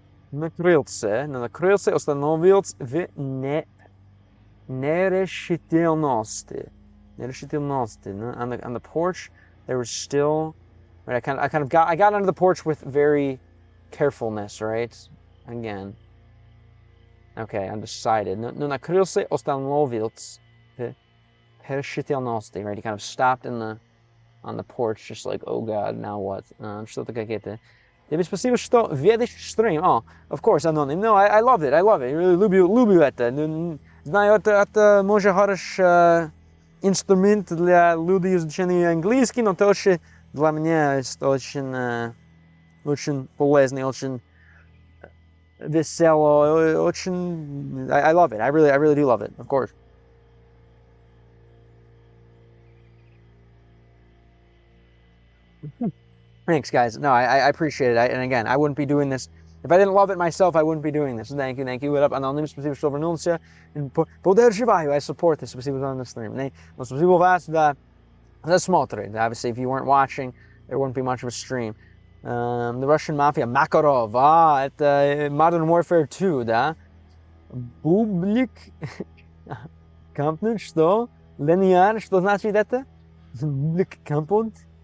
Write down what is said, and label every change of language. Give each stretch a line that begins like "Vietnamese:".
Russian: На крыльце. На крыльце остановился в нерешительности.
English: On the porch, there was still. Right, I got onto the porch with very carefulness, right? Again. Okay, undecided.
Russian: No на крыльце остановился в нерешительности.
English: Right, he kind of stopped on the porch, just like, oh God, now what?
Russian: Что-то какое-то. Тебе спасибо, что ведешь стрим.
English: Oh, of course, Anonym. No, I love it. I really
Russian: люблю это. Знаю, это может хороший инструмент для людей изучения английский, но тоже для меня это очень полезно, очень весело, очень...
English: I love it. I really do love it, of course. Thanks, guys. No, I appreciate it. And again, I wouldn't be doing this. If I didn't love it myself, I wouldn't be doing this. Thank you. What up?
Russian: Anonym, спасибо, что вернулся. Поддерживаю.
English: I support this.
Russian: Спасибо за
English: the stream.
Russian: Но спасибо вас за смотрите.
English: Obviously, if you weren't watching, there wouldn't be much of a stream. The Russian Mafia. Makarov.
Russian: Это Modern Warfare 2, да? Бублик. Кампнут, что? Линейар, что значит это? Бублик Кампнут.